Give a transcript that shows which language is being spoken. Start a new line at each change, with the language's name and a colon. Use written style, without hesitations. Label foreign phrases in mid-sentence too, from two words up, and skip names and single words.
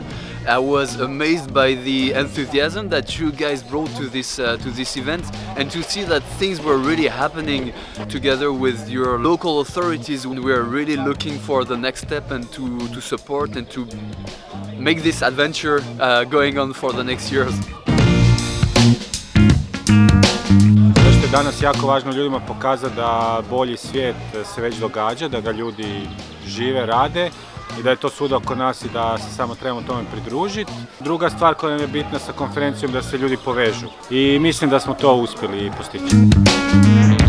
English: I was amazed by the enthusiasm that you guys brought to this event, and to see that things were really happening together with your local authorities. We are really looking for the next step and to support and to make this adventure going on for the next years.
Bosnian: Danas jako važno ljudima pokazati da bolji svijet se već događa, da ga ljudi žive, rade i da je to svuda oko nas i da se samo trebamo tome pridružiti. Druga stvar koja nam je bitna sa konferencijom da se ljudi povežu i mislim da smo to uspjeli postići.